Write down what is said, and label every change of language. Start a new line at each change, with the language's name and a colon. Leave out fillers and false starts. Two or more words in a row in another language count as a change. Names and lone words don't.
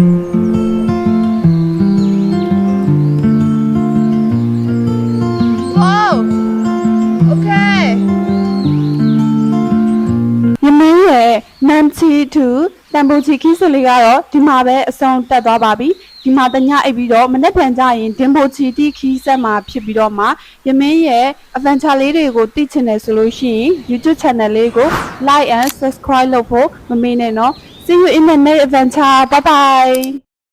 Burmese: နမ်ချီတူတန်ပိုချီခီးစလေးကတော့ဒီမှာပဲအဆုံးတက် သွားပါပြီဒီမှာတညအိပ်ပြီးတော့မနေ့ပြန်ကြရင်ဒင်ပိုချီတီခီးဆက်မှာဖြစ်ပြီးတော့မှရမင်းရဲ့ adventure လေးတွေကိုသိချင်တယ်ဆိုလို့ရှိရင် YouTube channel လေးကို
English: like and subscribe
Burmese: လုပ်ဖို့မမေ့နဲ့နော်
English: See you in the next adventure bye bye